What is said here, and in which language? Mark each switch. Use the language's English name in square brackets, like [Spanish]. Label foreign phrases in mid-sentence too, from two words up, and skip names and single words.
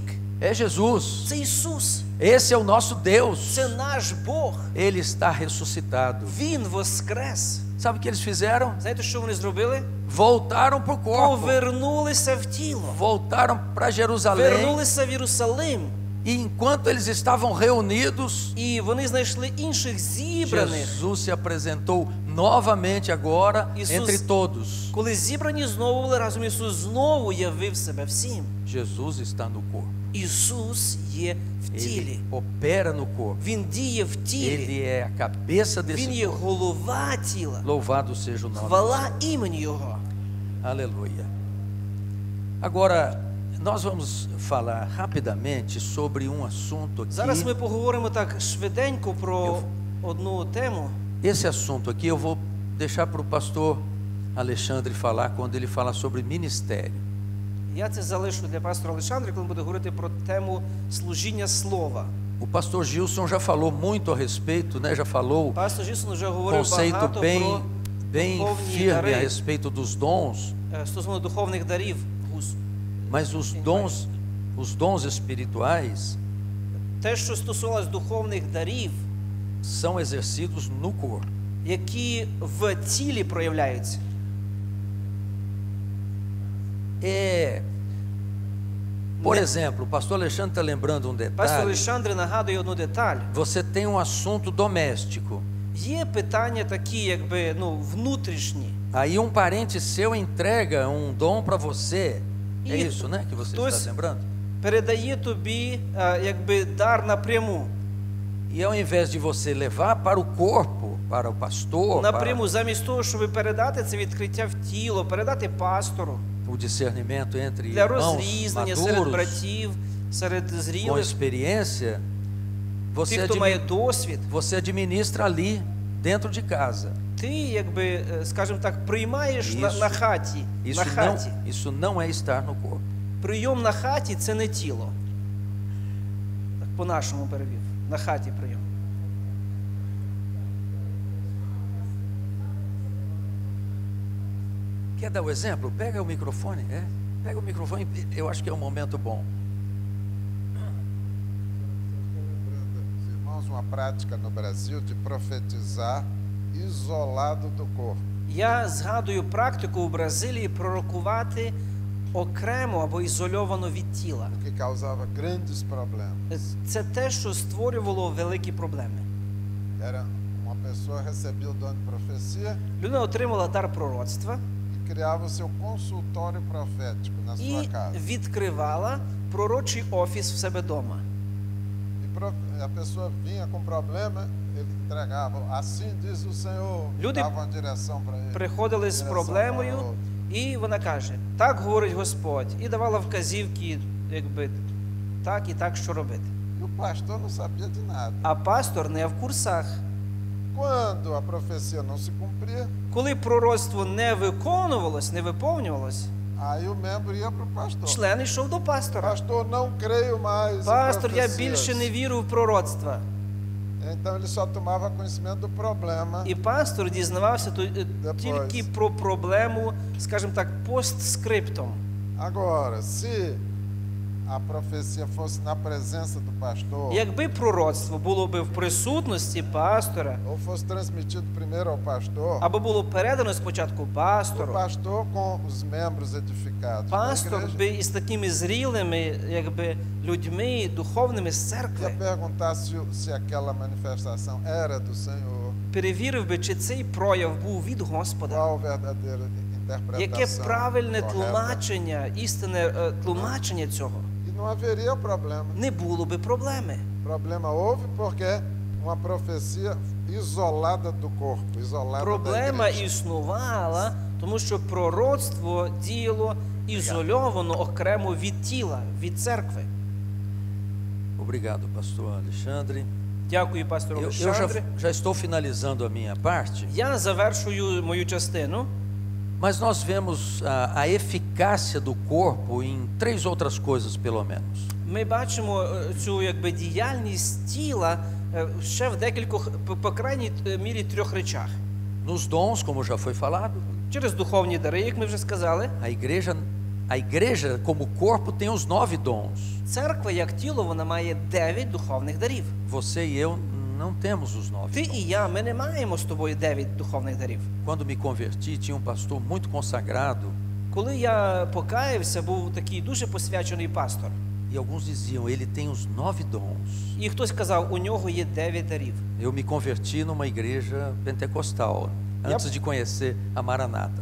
[Portuguese] é Jesus. [Ukrainian] це Ісус. [Portuguese] Esse é o nosso Deus. [Ukrainian] Це наш Бог. [Portuguese] Ele está ressuscitado. [Ukrainian] Він воскрес. [Portuguese] Sabe o que eles fizeram? [Ukrainian] Знаєте, що вони зробили? [Portuguese] Voltaram para o corpo. [Ukrainian] Повернулися в тіло. [Portuguese] Voltaram para Jerusalém. [Ukrainian] Вернулися в Єрусалим. [Portuguese] E enquanto eles estavam reunidos, [Ukrainian] І вони знайшли інших зібраних. [Portuguese] Jesus se apresentou novamente agora Jesus- entre todos. [Ukrainian] Коли зібрані знову були разом, Ісус знову явив себе всім. [Portuguese] Jesus está no corpo. [Ukrainian] Ісус є в тілі. [Portuguese] Ele opera no corpo. [Ukrainian] Він діє в тілі. [Portuguese] Ele é a cabeça [Ukrainian] Він [Portuguese] desse [Ukrainian] є [Portuguese] corpo. [Ukrainian] голова тіла. [Portuguese] Louvado seja o nome. [Ukrainian] Хвала імені Його. [Portuguese] Aleluia. Agora, nós vamos falar rapidamente sobre um assunto [Ukrainian] Зараз ми [Portuguese] aqui. [Ukrainian] поговоримо так швиденько про одну тему. [Portuguese] Esse assunto aqui eu vou deixar para o pastor Alexandre falar quando ele fala sobre ministério. [Ukrainian] Я це залишу для пастора Олександра, коли він буде говорити про тему служіння слова. [Portuguese] O pastor Gilson já falou muito a respeito, né? Já falou [Ukrainian] Пастор Жісон вже говорив [Portuguese] conceito [Ukrainian] багато [Portuguese] bem, bem [Ukrainian] духовні [Portuguese] firme a [Ukrainian] дари, [Portuguese] respeito dos dons, [Ukrainian] стосовно духовних дарів. [Portuguese] mas os dons espirituais [Ukrainian] Те, що стосувалось духовних дарів, [Portuguese] são exercidos no corpo. [Ukrainian] які в тілі проявляються. [Portuguese] Por exemplo, o pastor Alexandre está lembrando um [Ukrainian] Пастор [Portuguese] detalhe. [Ukrainian] Олександр нагадує одну деталь. [Portuguese] Você tem um assunto doméstico. [Ukrainian] Є питання такі, якби, внутрішні. [Portuguese] Aí um parente seu entrega um dom para você. É E isso, né? Que você кто está esse- lembrando? [Ukrainian] Передає тобі, якби, дар напряму. [Portuguese] E ao invés de você levar para o corpo, para o pastor, para [Ukrainian] Напряму, замість того, щоб передати це відкриття в тіло, передати пастору. [Portuguese] o discernimento entre [Ukrainian] Для [Portuguese] irmãos [Ukrainian] розрізнення серед [Portuguese] maduros, [Ukrainian] братів, серед [Portuguese] com [Ukrainian] зрілих, [Portuguese] experiência, [Ukrainian] тих, хто має досвід. [Portuguese] você administra ali, dentro de casa. [Ukrainian] Ти, якби, скажімо так, приймаєш на хаті. На хаті. [Portuguese] Isso não é estar no corpo. [Ukrainian] Прийом на хаті – це не тіло. Так по-нашому перевів. На хаті прийом. [Portuguese] Quer dar o exemplo? Pega o microfone, Pega o microfone, eu acho que é um momento bom. Lembrando, os irmãos, uma prática no Brasil de profetizar isolado do corpo. [Ukrainian] Я згадую практику у Бразилії пророкувати окремо або ізольовано від тіла. [Portuguese] O que causava grandes problemas. [Ukrainian] Це те, що створювало великі проблеми. [Portuguese] Era uma pessoa recebia o dom de profecia [Ukrainian] Людина отримала дар пророцтва [Portuguese] e criava o seu consultório profético na sua [Ukrainian] і [Portuguese] casa. [Ukrainian] відкривала пророчий офіс в себе вдома. [Portuguese] E a pessoa vinha com problema, ele entregava. Assim diz o Senhor. [Ukrainian] Люди [Portuguese] Dava uma direção para ele. [Ukrainian] Приходили з [Portuguese] direção [Ukrainian] проблемою, [Portuguese] para outro. [Ukrainian] і вона каже, так говорить Господь, і давала вказівки, якби, так і так, що робити. [Portuguese] E o pastor não sabia de nada. [Ukrainian] А пастор не в курсах. [Portuguese] Quando a profecia não se cumpria, [Ukrainian] Коли пророцтво не виконувалось, не виповнювалось, [Portuguese] aí o membro ia para o pastor. [Ukrainian] член йшов до пастора. [Portuguese] Pastor, não creio mais em [Ukrainian] Пастор, я [Portuguese] profecias. [Ukrainian] більше не вірю в пророцтва. [Portuguese] Então ele só tomava conhecimento do problema. [Ukrainian] І пастор дізнавався тільки про проблему, скажімо так, постскриптом. [Portuguese] Agora, se a profecia fosse na presença do pastor, [Ukrainian] Якби пророцтво було би в присутності пастора, [Portuguese] ou fosse transmitido primeiro ao pastor, [Ukrainian] або було передано спочатку [Portuguese] o [Ukrainian] пастору, [Portuguese] pastor com os membros edificados da [Ukrainian] пастор [Portuguese] igreja [Ukrainian] би із такими зрілими, якби, людьми, духовними з [Portuguese] ia [Ukrainian] церкви [Portuguese] perguntar se aquela manifestação era do Senhor, [Ukrainian] перевірив би, чи цей прояв був від Господа. [Portuguese] qual verdadeira [Ukrainian] Яке [Portuguese] interpretação [Ukrainian] правильне [Portuguese] correta. [Ukrainian] тлумачення, істинне тлумачення цього. [Portuguese] E não haveria problema. [Ukrainian] Не було би проблеми. [Portuguese] Problema houve porque uma profecia isolada do corpo, isolada da [Ukrainian] Проблема [Portuguese] igreja. [Ukrainian] існувала, тому що пророцтво діяло ізольовано окремо від тіла, від церкви. [Portuguese] Obrigado, pastor Alexandre. [Ukrainian] Дякую, пастору [Portuguese] Eu já, [Ukrainian] Олександрі. [Portuguese] já estou finalizando a minha parte, [Ukrainian] Я завершую мою частину. [Portuguese] mas nós vemos a eficácia do corpo em 3 outras coisas, pelo menos. [Ukrainian] Ми бачимо цю, якби, діяльність тіла ще в декількох, по крайній мірі, 3 речах. [Portuguese] Nos dons, como já foi falado, [Ukrainian] Через духовні дари, як ми вже сказали. [Portuguese] a igreja como corpo tem os 9 dons. [Ukrainian] Церква, як тіло, вона має 9 духовних дарів. [Portuguese] Você e eu não temos os 9 [Ukrainian] Ти [Portuguese] dons. [Ukrainian] і я, ми не маємо з тобою 9 духовних дарів. [Portuguese] Quando me converti, tinha um pastor muito consagrado [Ukrainian] Коли я покаявся, був такий дуже посвячений пастор. [Portuguese] e alguns diziam, ele tem os 9 dons. [Ukrainian] І хтось казав, у нього є 9 дарів. [Portuguese] Eu me converti numa igreja pentecostal, antes de conhecer a Maranata.